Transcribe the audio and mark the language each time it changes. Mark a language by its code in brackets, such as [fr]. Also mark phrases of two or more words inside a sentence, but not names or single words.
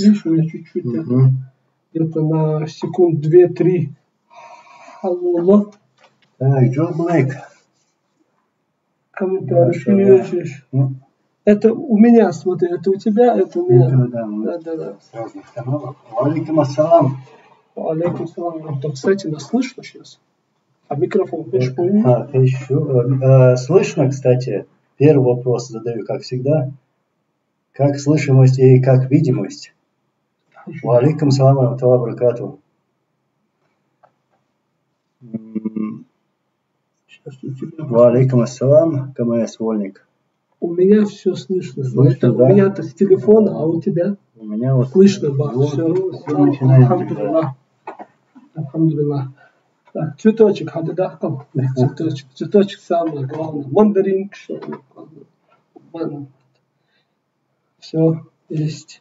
[ru] Видишь, у меня чуть-чуть где-то на секунд 2-3. Алло. Так, Джо Блэк. Комментарий пишешь. Это у меня, смотри, это у тебя, это у меня. Да. С разных каналов. [ar] عليكم السلام. عليكم سلام. [ru] Кстати, нас слышно сейчас? А микрофон хочешь еще. Слышно, кстати. Первый вопрос задаю, как всегда. Как слышимость и как видимость? [ar] عليكم سلام وبركاته. عليكم السلام, [ru] КМС Вольник. У меня все слышно. Слышно, да? У меня-то с телефона, а у тебя? У меня вот слышно, да. Все начинает. Алхамдулилlah. Так, цветочек, хададахкам. Цветочек самое главное. Мандарин. Все, есть.